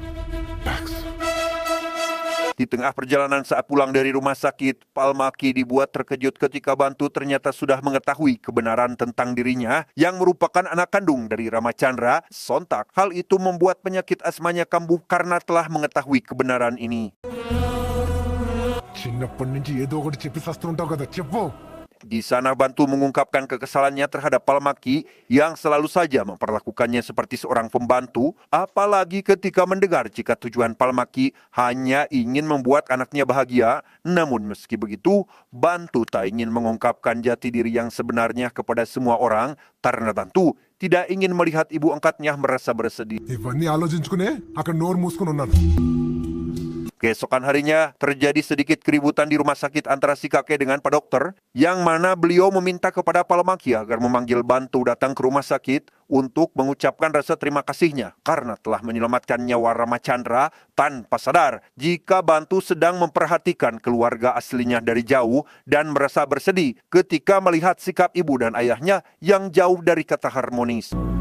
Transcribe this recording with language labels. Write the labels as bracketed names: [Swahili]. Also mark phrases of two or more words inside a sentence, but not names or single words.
[Indonesian] Di tengah perjalanan saat pulang dari rumah sakit, Palmaki dibuat terkejut ketika Bantu ternyata sudah mengetahui kebenaran tentang dirinya yang merupakan anak kandung dari Rama Chandra. Sontak, hal itu membuat penyakit asmanya kambuh karena telah mengetahui kebenaran ini. [Telugu] చిన్నప్పటి నుంచి ఏదో ఒకటి చెప్పి సస్తుంటావు కదా చెప్పు. [Indonesian] Di sana Bantu mengungkapkan kekesalannya terhadap Palmaki yang selalu saja memperlakukannya seperti seorang pembantu, apalagi ketika mendengar jika tujuan Palmaki hanya ingin membuat anaknya bahagia. Namun meski begitu, Bantu tak ingin mengungkapkan jati diri yang sebenarnya kepada semua orang karena Bantu tidak ingin melihat ibu angkatnya merasa bersedih. [Telugu] ఇవన్నీ ఆలోచించుకునే అక్కడ నోరు మూసుకుని ఉన్నాను. [Indonesian] Keesokan harinya, terjadi sedikit keributan di rumah sakit antara si kakek dengan Pak Dokter, yang mana beliau meminta kepada Palmaki agar memanggil Bantu datang ke rumah sakit untuk mengucapkan rasa terima kasihnya karena telah menyelamatkan nyawa Rama Chandra tanpa sadar jika Bantu sedang memperhatikan keluarga aslinya dari jauh dan merasa bersedih ketika melihat sikap ibu dan ayahnya yang jauh dari kata harmonis.